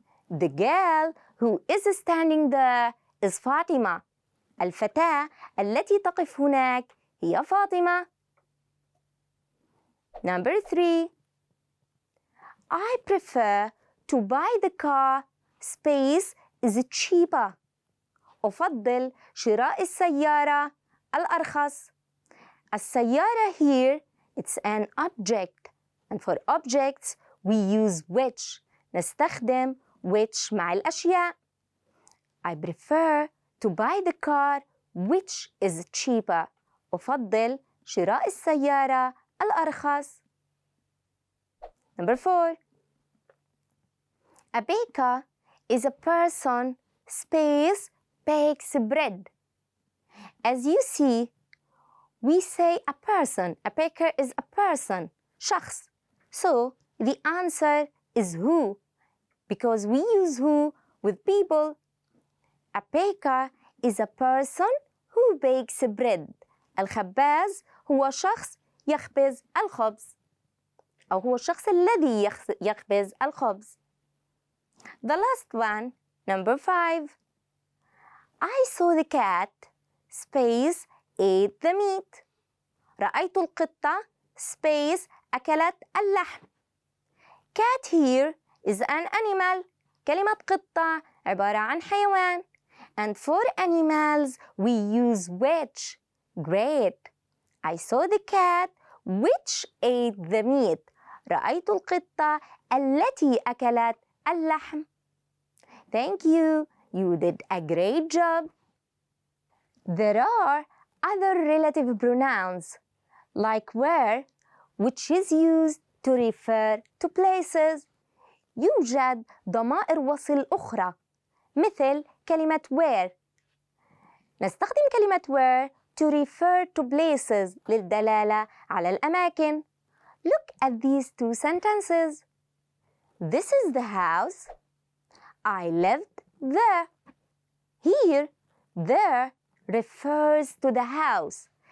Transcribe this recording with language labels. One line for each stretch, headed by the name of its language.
English: The girl who is standing there is Fatima.
Arabic: الفتاة التي تقف هناك هي فاطمة.
English: Number 3. I prefer to buy the car. Space is cheaper.
Arabic: أفضل شراء السيارة الأرخص.
English: السيارة here it's an object. And for objects we use which.
Arabic: نستخدم which مع الأشياء.
English: I prefer to buy the car which is cheaper.
Arabic: أفضل شراء السيارة الأرخص.
English: Number 4. A baker is a person. Space bakes bread. As you see, we say a person. A baker is a person. شخص. So the answer is who, because we use who with people. A baker is a person who bakes bread.
Arabic: الخباز هو شخص يخبز الخبز، أو هو الشخص الذي يخبز الخبز.
English: The last one, number 5. I saw the cat. Space ate the meat.
Arabic: رأيت القطة. Space أكلت اللحم.
English: Cat here is an animal.
Arabic: كلمة قطة عبارة عن حيوان.
English: And for animals we use which. Great. I saw the cat which ate the meat.
Arabic: رأيت القطة التي أكلت اللحم.
English: Thank you. You did a great job. There are other relative pronouns like where, which is used to refer to places.
Arabic: يوجد ضمائر وصل أخرى مثل كلمة where. نستخدم كلمة where
English: to refer to places
Arabic: للدلالة على الأماكن.
English: Look at these 2 sentences. This is the house. I lived there. Here, there refers to the house.